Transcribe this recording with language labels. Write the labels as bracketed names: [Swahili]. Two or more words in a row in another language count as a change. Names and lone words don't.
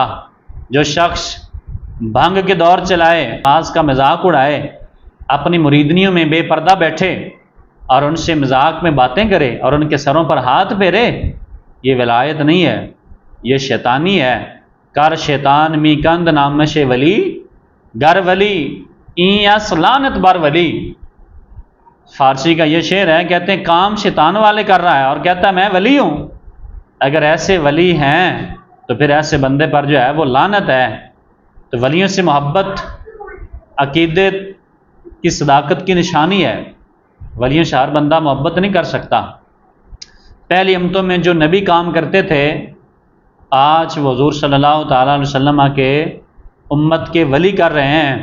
[Urdu] جو شخص بھنگ کے دور چلائے، نماز کا مذاق اڑائے، اپنی مریدنیوں میں بے پردہ بیٹھے اور ان سے مذاق میں باتیں کرے اور ان کے سروں پر ہاتھ پھیرے، یہ ولایت نہیں ہے، یہ شیطانی ہے۔ [Persian] کر شیطان می کند نامش ولی گر ولی این یس لعنت بر ولی۔ [Urdu] فارسی کا یہ شعر ہے، کہتے ہیں کام شیطان والے کر رہا ہے اور کہتا ہے میں ولی ہوں۔ اگر ایسے ولی ہیں تو پھر ایسے بندے پر جو ہے وہ لعنت ہے۔ تو ولیوں سے محبت عقیدت کی صداقت کی نشانی ہے۔ ولیوں سے ہر بندہ محبت نہیں کر سکتا۔ پہلی امتوں میں جو نبی کام کرتے تھے، آج وہ حضور [Arabic] صلی اللہ تعالیٰ علیہ وسلم [Urdu] کے امت کے ولی کر رہے ہیں۔